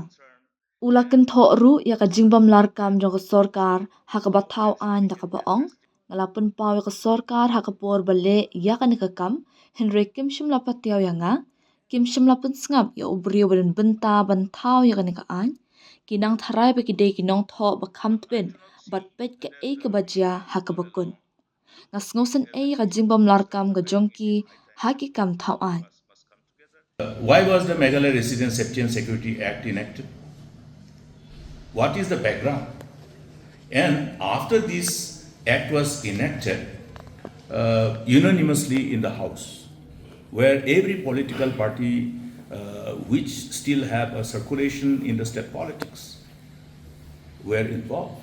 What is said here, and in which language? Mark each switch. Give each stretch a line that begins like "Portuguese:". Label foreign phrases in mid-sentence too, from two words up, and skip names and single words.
Khasi: Ula kentho ru ya ka jingbam larkam jong ka Sorkar haka bathaw da ka baong ngalapun paw ya ka Sorkar haka por bale ya ka nika kam henry kim shim la patyaw ya nga kim shim la pun sngap ya ubrio ban benta ban thaw ya ka nika kinang tharai ba kidei kinong tho ba kham tben bat pet ka ka bajia haka bakun ngasngosan ka jingbam larkam ga jongki haki kam thaw
English: Why was the Meghalaya Resident Safety and Security Act enacted? What is the background? And after this act was enacted unanimously in the House, where every political party which still have a circulation in the state politics were involved.